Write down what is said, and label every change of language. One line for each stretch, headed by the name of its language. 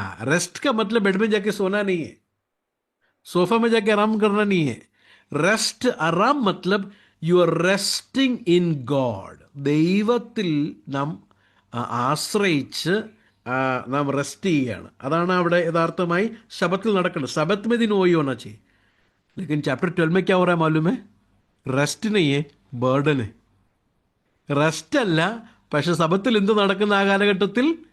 Hindi: Rest का मतलब bed में जाके सोना नहीं है, सोफा में जाके आराम करना नहीं है.
English: rest,
Hindi: आराम मतलब
English: You are resting in God.
Malayalam: ദൈവത്തിൽ നാം ആശ്രയിച്ച് നാം റെസ്റ്റ് ചെയ്യുകയാണ്. അതാണ് അവിടെ യഥാർത്ഥമായി ശബത്തിൽ നടക്കുന്നത്.
Hindi: सबत में दिन वही होना चाहिए. लेकिन चैप्टर 12 में क्या हो रहा है मालूम है? रेस्ट नहीं है, ബർഡൻ है.
Malayalam: റെസ്റ്റ് അല്ല, പക്ഷെ സബത്തിൽ എന്ത് നടക്കുന്ന ആ കാലഘട്ടത്തിൽ?